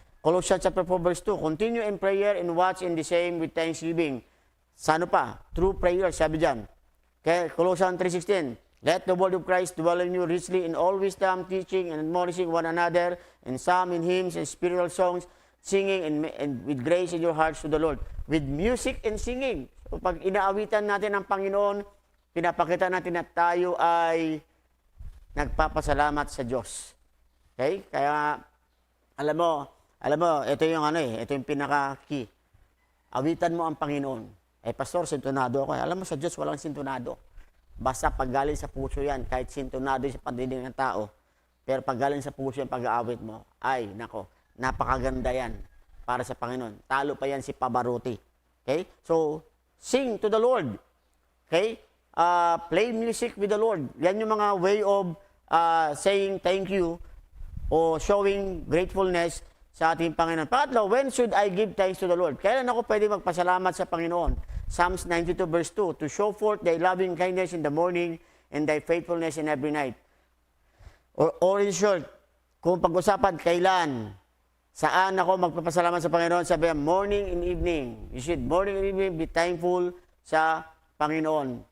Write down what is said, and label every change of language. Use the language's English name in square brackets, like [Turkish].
[English] Colossians chapter 4 verse 2, continue in prayer and watch in the same with thanksgiving. [Filipino] Sa ano pa? [English] Through prayer, sabi dyan. Okay, Colossians 3:16, let the word of Christ dwell in you richly in all wisdom, teaching and admonishing one another in psalms and hymns and spiritual songs, singing and with grace in your hearts to the Lord. With music and singing. [Filipino] So pag inaawitan natin ang Panginoon, pinapakita natin na tayo ay nagpapasalamat sa Diyos. Okay? Kaya, alam mo, ito yung ito yung pinaka-key. Awitan mo ang Panginoon. Pastor, sintonado ako. Alam mo, sa Diyos walang sintonado. Basta paggaling sa puso yan, kahit sintonado sa pandinig ng tao, pero paggaling sa puso yung pag-aawit mo, ay, nako, napakaganda yan para sa Panginoon. Talo pa yan si Pavarotti. Okay? [English] So, sing to the Lord. [Filipino] Okay? [English] Play music with the Lord. Yan yung mga way of saying thank you o showing gratefulness sa ating Panginoon. Pangatlo, when should I give thanks to the Lord? [Filipino] Kailan ako pwede magpasalamat sa Panginoon? [English] Psalms 92 verse 2, to show forth thy loving kindness in the morning and thy faithfulness in every night. [Filipino] Or in short, kung pag-usapan kailan, saan ako magpapasalamat sa Panginoon, sabi morning and evening. [English] You should morning and evening be thankful sa Panginoon.